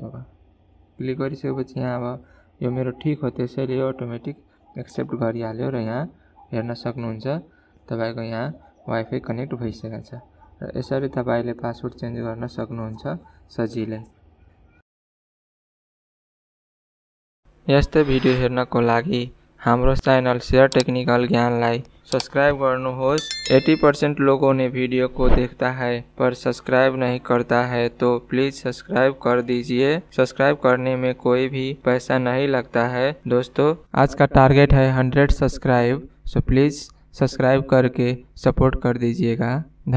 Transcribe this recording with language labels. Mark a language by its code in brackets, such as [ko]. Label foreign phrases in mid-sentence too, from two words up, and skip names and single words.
[ne] अब क्लिक गरिसकेपछि यहाँ अब यो मेरो ठिक हो, त्यसैले यो [en] automatic accept [ne] गरिहाल्यो र यहाँ हेर्न सक्नुहुन्छ तपाईको यहाँ वाइफाई कनेक्ट भइसकेको छ। र यसरी तपाईले पासवर्ड चेन्ज गर्न सक्नुहुन्छ सजिलै। यस्तै भिडियो हेर्नको लागि हाम्रो च्यानल शेयर टेक्निकल ज्ञानलाई सब्सक्राइब गर्नुहोस्। [hi] 80% लोगों ने वीडियो को देखता है पर सब्सक्राइब नहीं करता है, तो प्लीज सब्सक्राइब कर दीजिए। सब्सक्राइब करने में कोई भी पैसा नहीं लगता है। दोस्तों, आज का टारगेट है 100 सब्सक्राइब। [en] so please subscribe [hi] करके सपोर्ट कर दीजिएगा।